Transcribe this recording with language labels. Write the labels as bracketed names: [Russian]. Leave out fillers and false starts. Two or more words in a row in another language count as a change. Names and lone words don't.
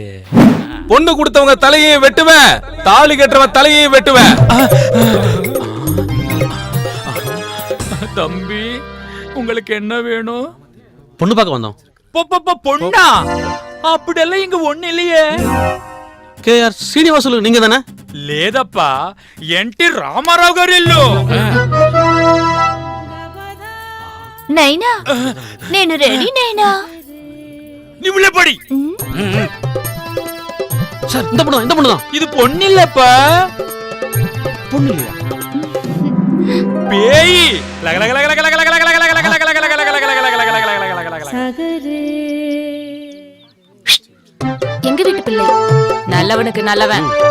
[Tamil] பொண்ணு கொடுத்தவங்க தலையை வெட்டுவேன், தாலி கட்டுறவன் தலையை வெட்டுவேன். தம்பி உங்களுக்கு என்ன வேணும்? பொண்ணு பார்க்க வந்தோம். பொண்ணா? அப்படியெல்லாம் இங்க ஒண்ணு இல்லையே. கேஆர் శ్రీనివాసులు நீங்க தானே? [Telugu] లేదప్పా, ఎన్టీ రామారావు గారు ఇల్లు. నైనా నేను రెడీ నైనా. [Tamil] நீங்களே படி. சார் இந்த பொண்ணு தான். இது பொண்ணு இல்லப்பா. பொண்ணு இல்லையா? பேய். எங்க வீட்டு பிள்ளை நல்லவனுக்கு நல்லவன்.